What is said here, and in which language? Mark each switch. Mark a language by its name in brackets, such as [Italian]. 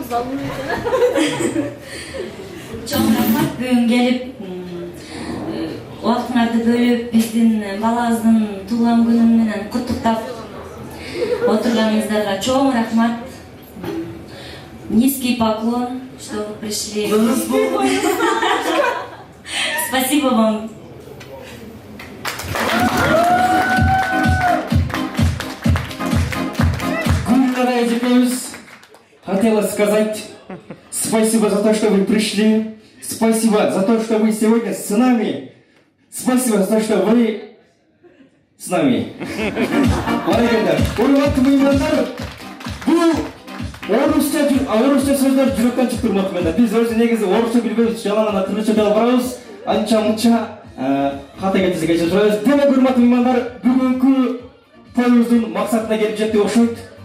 [Kyrgyz] Чоң рахмат бүгүн келип убактыңарды бөлүп биздин балабыздын туулган күнү менен куттуктап отурганыңыздарга чоң рахмат. [Russian] Низкий поклон, что вы пришли. Спасибо вам. Гульнара эжекебиз хотела сказать спасибо за то, что вы пришли. Спасибо за то, что вы сегодня с нами. Спасибо за то, что вы с нами. [Kyrgyz] Урматтуу меймандар, бул орусча сөздөр жүрөктөн чыгып турмак менен. Биз өзү негизи орусча билбейбиз, жалаң гана кыргызча деп барабыз. Анча-мынча ката кетип жүрөбүз. Демек урматтуу меймандар, бүгүнкү тоюбуздун максатына келип жеттик окшойт.